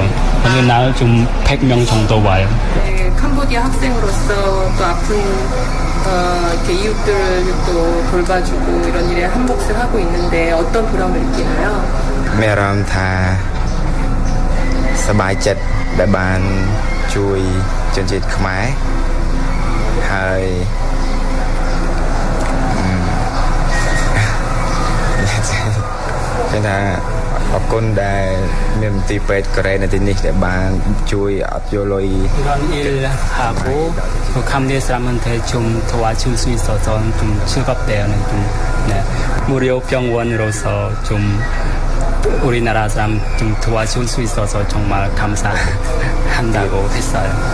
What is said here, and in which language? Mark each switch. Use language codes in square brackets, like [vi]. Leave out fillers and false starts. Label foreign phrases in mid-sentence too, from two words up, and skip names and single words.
[ko] 어느 날 좀 100명 정도 와요. 네, 캄보디아 학생으로서 또 아픈 이렇게 이웃들을 또 돌봐주고 이런 일에 한 몫을 하고 있는데 어떤 보람을 느끼나요? [km] មានអារម្មណ៍សប្បាយ ចិត្តដែលបានជួយជនជាតិខ្មែរហើយចឹងថាអរគុណដែលមានមន្ទីរពេទ្យកូរ៉េនៅទីនេះដែលបានជួយអត់យកលុយ [ko] 이런 일하고 캄보디아 사람한테 좀 도와줄 수 있어서 좀 즐겁대요. 좀 무료 병원으로서 좀 우리나라 사람 좀 도와줄 수 있어서 정말 감사한다고 했어요.